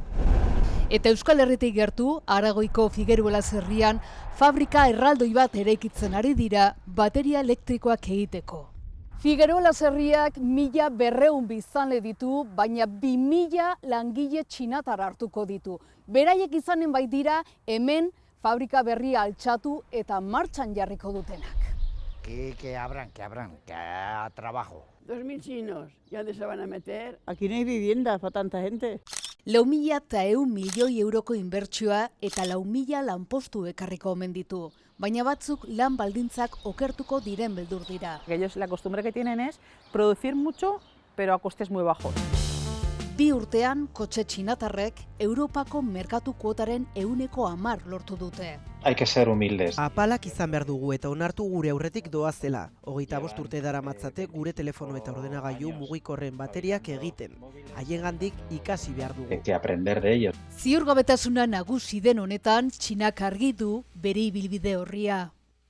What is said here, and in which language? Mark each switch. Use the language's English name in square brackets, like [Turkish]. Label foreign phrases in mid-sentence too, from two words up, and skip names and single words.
[Basque] Eta Euskal Herritik gertu, Aragoiko Figueruelas herrian, fabrika erraldoi bat eraikitzen ari dira bateria elektrikoak egiteko. Figueruelas herriak 1200 biztanle ditu, baina 2000 langile txinatar hartuko ditu. Beraiek izanen baitira hemen fabrika berria altxatu eta martxan jarriko dutenak. [Spanish] Que abran, que haya trabajo. 2.000 chinos, ¿y dónde se van a meter? Aquí no hay viviendas para tanta gente. [Basque] 4.100 milioi euroko inbertsioa eta 4.000 lanpostu ekarriko omen ditu. Baina batzuk lan baldintzak okertuko diren beldur dira. [Spanish] Ellos la costumbre que tienen es producir mucho, pero a costes muy bajos. [Basque] 2 urtean, kotxe txinatarrek Europako merkatu kuotaren 10% lortu dute. [Spanish] Hay que ser humildes. [Basque] Apalak izan behar dugu eta onartu gure aurretik doazela. 25 urte daramatzate gure telefono eta ordenagailu mugikorren bateriak egiten. Haiengandik ikasi behar dugu. [Spanish] Hay que aprender de ellos. [Basque] Ziurgabetasuna nagusi den honetan, Txinak argi du bere ibilbide orria.